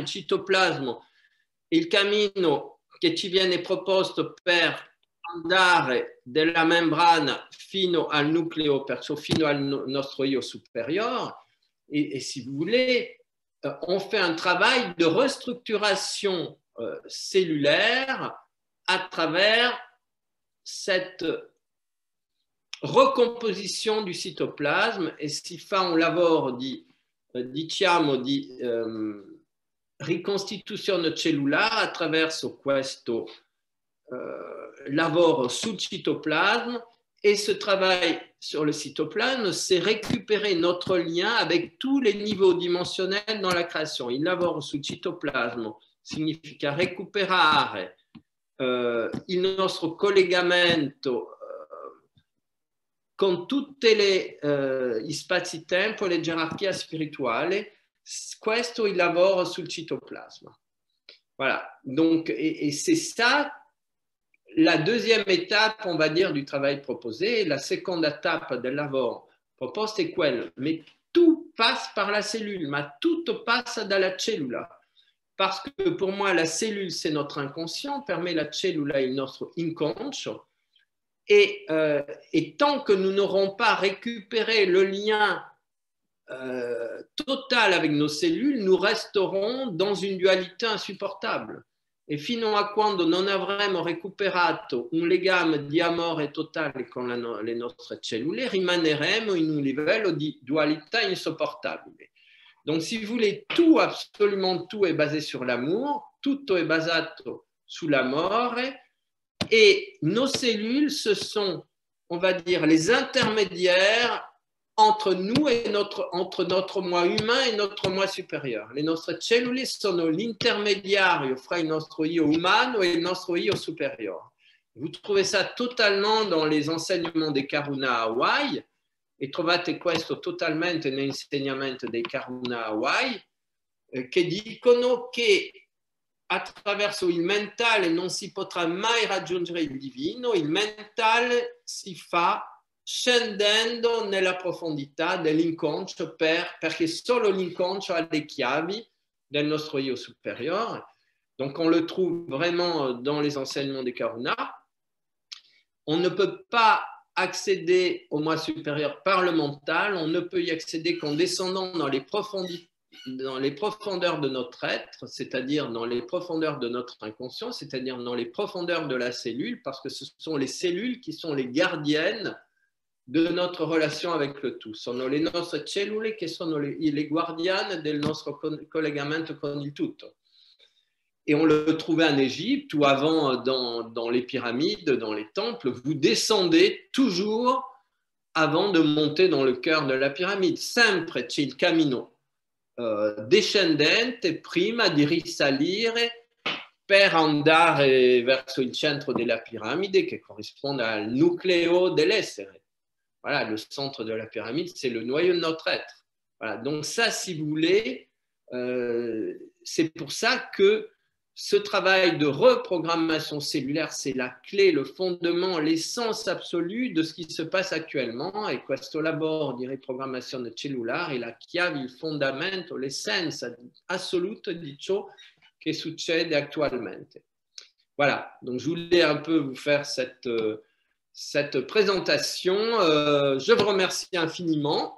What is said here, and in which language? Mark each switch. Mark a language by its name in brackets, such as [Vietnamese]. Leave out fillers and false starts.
[Italian] Il cytoplasme, il cammino che ci viene proposto per andare dalla membrana fino al nucleo, perciò fino al nostro io supérieur. [French] Et si vous voulez, on fait un travail de restructuration cellulaire à travers cette recomposition du cytoplasme. [Italian] E si fa un lavoro diciamo di ricostituzione cellulare attraverso questo lavoro sul cytoplasme. [French] Et ce travail sur le cytoplasme, c'est récupérer notre lien avec tous les niveaux dimensionnels dans la création. [Italian] Il lavoro sul cytoplasme significa recuperare il nostro collegamento con tutti gli spazi-tempo e le gerarchie spirituali. Questo è il lavoro sul cytoplasme. [French] Voilà. Donc, et c'est ça la deuxième étape, on va dire, du travail proposé. La seconde étape [Italian] del lavoro proposto è quella, [French] mais tout passe par la cellule, [Italian] ma tutto passa dalla cellula. [French] Parce que pour moi, la cellule, c'est notre inconscient, [Italian] per me la cellula è il nostro inconscio. [French] Et tant que nous n'aurons pas récupéré le lien total avec nos cellules, nous resterons dans une dualité insupportable. [Italian] E fino a quando non avremo recuperato un legame di amore totale con le nostre cellule, rimaneremo in un livello di dualità insopportabile. [French] Donc, si vous voulez, tout, absolument tout est basé sur l'amour, [Italian] tutto è basato sull'amore, [French] et nos cellules, ce sont, on va dire, les intermédiaires entre nous et entre notre moi humain et notre moi supérieur. [Italian] Le nostre cellule sono l'intermediario fra il nostro io umano e il nostro io superiore. [French] Vous trouvez ça totalement dans les enseignements [Italian] dei Karuna Hawaii, e trovate questo totalmente nell'insegnamento dei Karuna Hawaii, che dicono che attraverso il mentale non si potrà mai raggiungere il divino, il mentale si fa scendendo nella profondità dell'inconscio perché solo l'inconscio ha le chiavi del nostro io supérieur. [French] Donc on le trouve vraiment dans les enseignements des Karuna. On ne peut pas accéder au moi supérieur par le mental, on ne peut y accéder qu'en descendant dans les profondeurs de notre être, c'est-à-dire dans les profondeurs de notre inconscient, c'est-à-dire dans les profondeurs de la cellule, parce que ce sont les cellules qui sont les gardiennes de notre relation avec le tout. [Italian] Sono le nostre cellule che sono le guardiane del nostro collegamento con il tutto. [French] Et on le trouvait en Égypte ou avant dans les pyramides, dans les temples. Vous descendez toujours avant de monter dans le cœur de la pyramide. [Italian] Sempre c'è il cammino descendente prima di risalire per andare verso il centro della piramide, che corrisponde al nucleo dell'essere. [French] Voilà, le centre de la pyramide, c'est le noyau de notre être. Voilà, donc ça, si vous voulez, c'est pour ça que ce travail de reprogrammation cellulaire, c'est la clé, le fondement, l'essence absolue de ce qui se passe actuellement. [Italian] E questo lavoro di riprogrammazione cellulare è la chiave, il fondamento, l'essenza assoluta di ciò che succede actualmente. [French] Voilà, donc je voulais un peu vous faire cette présentation. Je vous remercie infiniment.